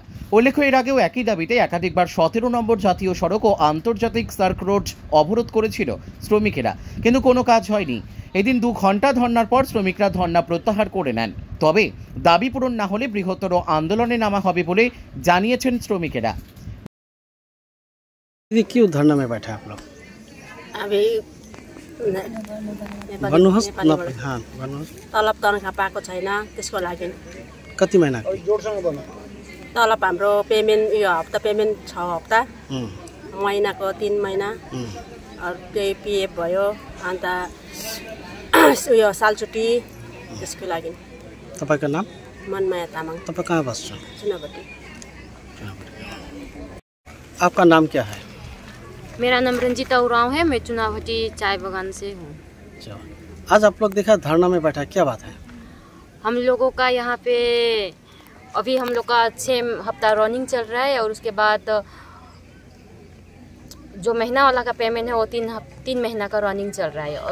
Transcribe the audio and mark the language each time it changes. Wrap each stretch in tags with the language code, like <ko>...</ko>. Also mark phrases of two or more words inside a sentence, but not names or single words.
<bn>উল্লেখ্য, এর আগেও একই দাবিতে একাধিকবার 17 নম্বর জাতীয় সড়ক ও আন্তর্জাতিক সার্ক রোড অবরোধ করেছিল শ্রমিকেরা, কিন্তু কোনো কাজ হয়নি। এদিন 2 ঘন্টা ধর্নার পর শ্রমিকরা ধর্না প্রত্যাহার করে নেন। তবে দাবি পূরণ না হলে বৃহত্তর আন্দোলনে নামা হবে বলে জানিয়েছেন শ্রমিকেরা।</bn> <hi>क्यों धरना में बैठे आप लोग?</hi> <ne>अभी तलब तनखा पाएको छैन, त्यसको लागि। कति महिना तलब हाम्रो पेमेन्ट यो हप्ता पेमेन्ट 6 हप्ता, महिनाको 3 महिना, त्यही पिएफ भयो, अन्त उयो साल छुट्टी, त्यसको लागि। तपाईँको नाम? मनमाया तामाङ। तपाईँ कहाँ बस्छ? चुनाभाटी।</ne> <hi>आपका नाम क्या है? मेरा नाम रंजीता उरांव है, मैं चुनाभाटी चाय बागान से हूँ। आज आप लोग देखा धरना में बैठा, क्या बात है? हम लोगों का यहाँ पे अभी हम लोग का 6 हफ्ता रनिंग चल रहा है और उसके बाद जो महीना वाला का पेमेंट है वो 3 महीना का रनिंग चल रहा है।</hi>